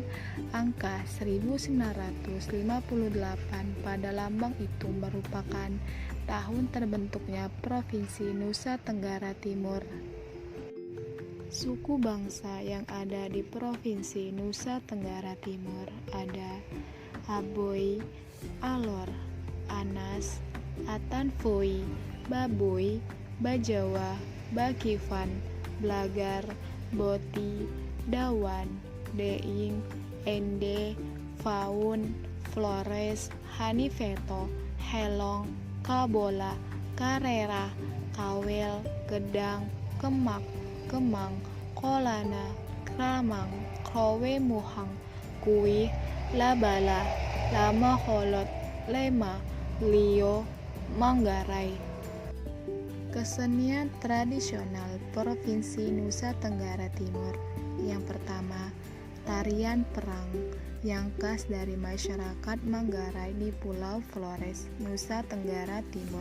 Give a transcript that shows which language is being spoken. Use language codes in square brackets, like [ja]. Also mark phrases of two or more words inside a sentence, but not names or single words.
[id] Angka 1958 pada lambang itu merupakan tahun terbentuknya Provinsi Nusa Tenggara Timur. Suku bangsa yang ada di Provinsi Nusa Tenggara Timur ada Aboi, Alor, Anas, Atanfoi, Baboy, Bajawa, Bakivan, Blagar, Boti, Dawan, Deing, Ende, Faun, Flores, Haniveto, Helong, Kabola, Karera, Kawel, Gedang, Kemak, Kemang, Kolana, Kramang, Krowe Muhang, Kuih, Labala, Lama Holot, Lema, Lio, Manggarai. Kesenian tradisional Provinsi Nusa Tenggara Timur. Yang pertama, tarian perang yang khas dari masyarakat Manggarai di Pulau Flores, Nusa Tenggara Timur.